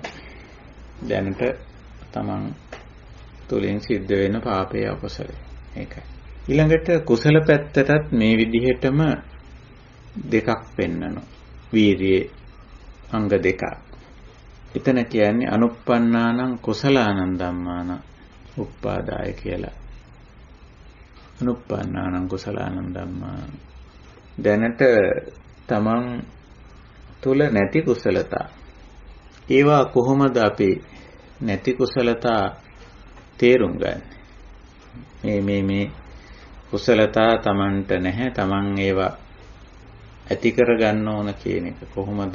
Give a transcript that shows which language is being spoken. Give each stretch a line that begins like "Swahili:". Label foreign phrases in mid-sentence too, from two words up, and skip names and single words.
Sinhala: දැනට තමන් තුලින් සිද්ධ වෙන පාපය, අකුසලය. ඒකයි. ඊළඟට කුසල පැත්තටත් මේ විදිහටම දෙකක් පෙන්නනවා. වීර්යයේ අංග දෙකක්. එතන කියන්නේ
Pali: අනුප්පන්නානං කුසලානං ධම්මානං උප්පාදාය
Sinhala: කියලා.
Pali: අනුප්පන්නානං කුසලානං ධම්මානං.
Sinhala: දැනට තමන් තුල නැති කුසලතා. ඒවා කොහොමද අපි නැති කුසලතා තේරුම් ගන්න? මේ කුසලතා තමන්ට නැහැ. තමන් ඒවා ඇති කර ගන්න ඕන කියන එක කොහොමද?